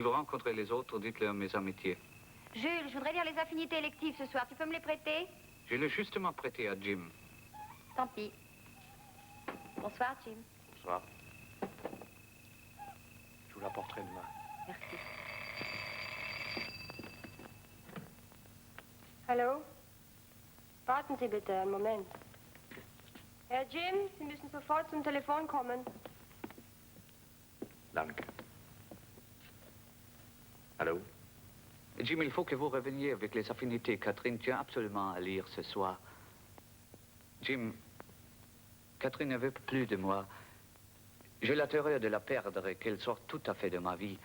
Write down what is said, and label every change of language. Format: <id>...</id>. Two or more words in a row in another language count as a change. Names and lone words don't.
<fr>vous rencontrez les autres, dites-leur mes amitiés. Jules, je voudrais lire les affinités électives ce soir. Tu peux me les prêter? Je l'ai justement prêté à Jim. Tant pis. Bonsoir, Jim. Bonsoir. Je vous l'apporterai demain. Merci.</fr> <de>Hallo? Warten Sie bitte einen Moment. Herr Jim, Sie müssen sofort zum Telefon kommen. Danke.</de> <fr>Allô? Jim, il faut que vous reveniez avec les affinités. Catherine tient absolument à lire ce soir. Jim, Catherine ne veut plus de moi. J'ai la terreur de la perdre et qu'elle sorte tout à fait de ma vie.</fr>